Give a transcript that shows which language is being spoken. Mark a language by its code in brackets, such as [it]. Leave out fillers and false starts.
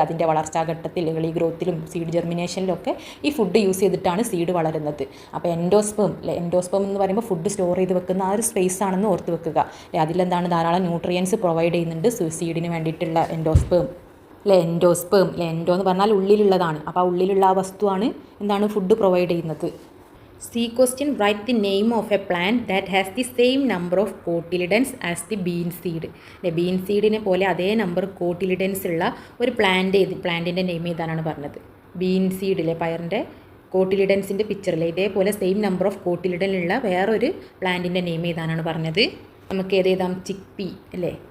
[ml] അതിൻ്റെ വളർച്ചാഘട്ടത്തിൽ, early ഗ്രോത്തിലും seed ജെർമിനേഷനിലൊക്കെ ഈ food use ചെയ്തിട്ടാണ് സീഡ് വളരുന്നത്. അപ്പോൾ എൻഡോസ്പേം എന്ന് പറയുമ്പോൾ ഫുഡ് സ്റ്റോർ ചെയ്ത് വെക്കുന്ന ആ ഒരു സ്പേസ് ആണെന്ന് ഓർത്ത് വെക്കുക അല്ലേ. അതിലെന്താണ്? ധാരാളം ന്യൂട്രിയൻസ് പ്രൊവൈഡ് ചെയ്യുന്നുണ്ട് സീഡിന് വേണ്ടിയിട്ടുള്ള എൻഡോസ്പേം. എൻഡോ എന്ന് പറഞ്ഞാൽ ഉള്ളിലുള്ളതാണ്. അപ്പോൾ ആ ഉള്ളിലുള്ള ആ വസ്തുവാണ് എന്താണ്? ഫുഡ് പ്രൊവൈഡ് ചെയ്യുന്നത്. [en] C question, write the name of a plant that has the same number of cotyledons as the bean seed. [ml] Been സീഡിനെ പോലെ അതേ നമ്പർ കോട്ടിലിഡൻസ് ഉള്ള ഒരു പ്ലാന്റിൻ്റെ നെയിം ഏതാണെന്ന് പറഞ്ഞത്? ബീൻ സീഡിലെ പയറിൻ്റെ കോട്ടിലിഡൻസിൻ്റെ പിക്ചറിലെ ഇതേപോലെ സെയിം നമ്പർ ഓഫ് കോട്ടിലിഡനുള്ള വേറൊരു പ്ലാന്റിൻ്റെ നെയിം ഏതാണെന്ന് പറഞ്ഞത്? നമുക്ക് ഏതെഴുതാം? ചിക്പി അല്ലേ.